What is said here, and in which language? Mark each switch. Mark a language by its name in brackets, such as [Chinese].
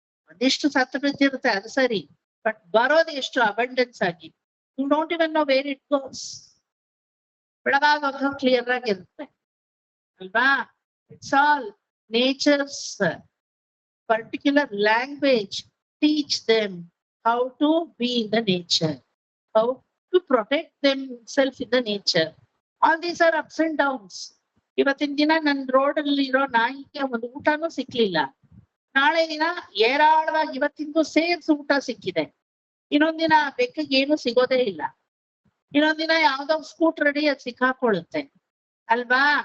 [Kannada] ಒಂದಿಷ್ಟು ಸತ್ತು ಬಿದ್ದಿರುತ್ತೆ, ಅದು ಸರಿ, ಬಟ್ ಬರೋದು ಎಷ್ಟು ಅಬಂಡೆನ್ಸ್ ಆಗಿ. [English] You don't even know where it goes. [Kannada] ಬೆಳಗಾಗ clear ಆಗಿರುತ್ತೆ ಅಲ್ವಾ? [English] It's all nature's particular language. Teach them how to be in the nature, how to protect themselves in the nature. All these are ups and downs. [Kannada] ಇವತ್ತಿನ ದಿನ ನನ್ road ಅಲ್ಲಿ ಇರೋ ನಾಯಿಗೆ ಒಂದು ಊಟನೂ ಸಿಕ್ಲಿಲ್ಲ, ನಾಳೆ ದಿನ ಏರಾಳವಾಗಿ ಇವತ್ತಿಂದು ಸೇರ್ಸ್ ಊಟ ಸಿಕ್ಕಿದೆ, ಇನ್ನೊಂದ್ ದಿನ ಬೆಕ್ಕಿಗೆ ಏನು ಸಿಗೋದೇ ಇಲ್ಲ, ಇನ್ನೊಂದ್ ದಿನ ಯಾವ್ದೋ ಸ್ಕೂಟರ್ ಅಡಿ ಅದ್ ಸಿಕ್ಕಾಕೊಳ್ಳುತ್ತೆ ಅಲ್ವಾ?